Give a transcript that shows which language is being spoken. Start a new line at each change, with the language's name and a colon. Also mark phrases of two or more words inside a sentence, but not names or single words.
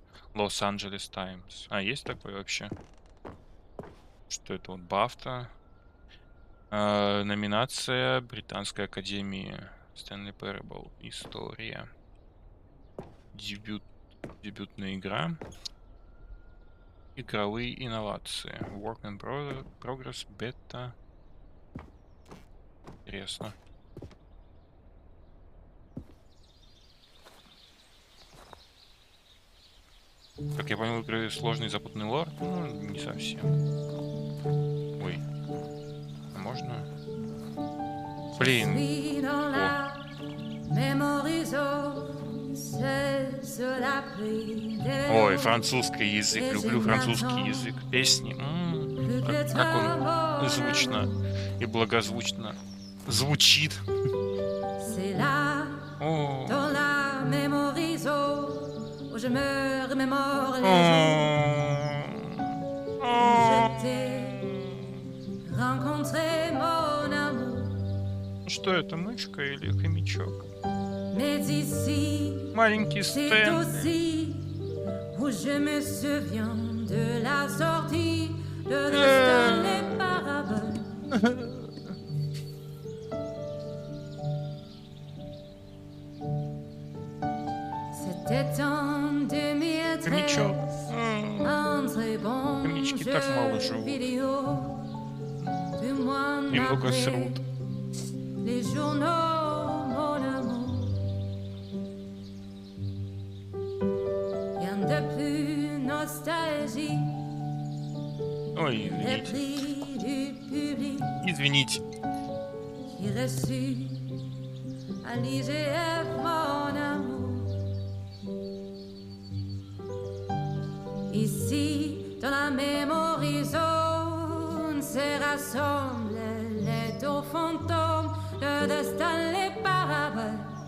Russian: Los Angeles Times. Есть такой вообще? Что это вот? Бафта. Номинация Британской Академии. Stanley Parable. История. Дебютная игра. Игровые инновации.
English: Work in progress.
Russian: Бета. Интересно. Как я понял, игры сложный запутанный лор? Ну, не совсем. Ой. А можно? Блин. Ой, французский язык. Люблю французский язык. Песни. Как он звучно и благозвучно звучит.
French: Je me remémore les jours où je t'ai rencontré, mon amour.
Russian: Что это, мышка или хомячок? Маленький Стэнли.
French: Où je me souviens de la sortie de Stanley Parable.
Russian: Хомячок. Хомячки так мало живут. Немного срут. Ой, извините. Извините.
French: Ici, dans la
English: memory zone,
French: se rassemblent les deux fantômes de Stanley Parable.